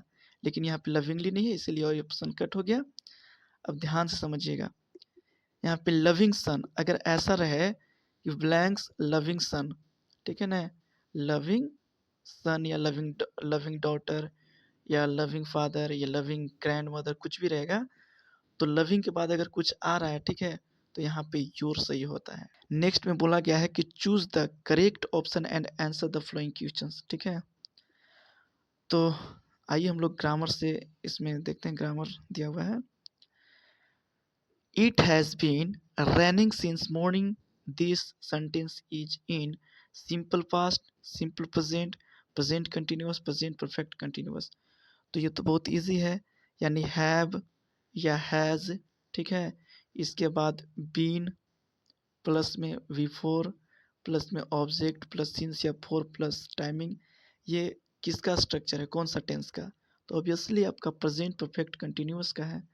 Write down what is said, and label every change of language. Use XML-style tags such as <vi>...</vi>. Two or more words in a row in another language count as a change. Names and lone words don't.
<hi>लेकिन यहाँ पे लविंगली नहीं है, इसीलिए</hi> <en>option cut</en> <hi>हो गया। अब ध्यान से समझिएगा, यहाँ पे</hi> <en>loving son</en> <hi>अगर ऐसा रहे कि</hi> <en>blanks loving son,</en> <hi>ठीक है ना,</hi> <en>loving son</en> <hi>या</hi> <en>loving loving daughter</en> <hi>या</hi> <en>loving father</en> <hi>या</hi> <en>loving grand mother,</en> <hi>कुछ भी रहेगा, तो लविंग के बाद अगर कुछ आ रहा है, ठीक है, तो यहाँ पे योर सही होता है। नेक्स्ट में बोला गया है कि</hi> <en>choose the correct option and answer the following questions,</en> <hi>ठीक है। तो आइए हम लोग ग्रामर से इसमें देखते हैं, ग्रामर दिया हुआ है।</hi> <en>It has been raining since morning. This sentence is in simple past, simple present, present continuous, present perfect continuous।</en> <hi>तो ये तो बहुत इजी है, यानी have या has, ठीक है। इसके बाद</hi> <en>been plus</en> <hi>में</hi> <en>V4 plus</en> <hi>में</hi> <en>object plus since</en> <hi>या</hi> <en>for plus timing,</en> <hi>ये किसका स्ट्रक्चर है, कौन सा टेंस का, तो ऑब्वियसली आपका</hi> <en>present perfect continuous</en> <hi>का है।</hi>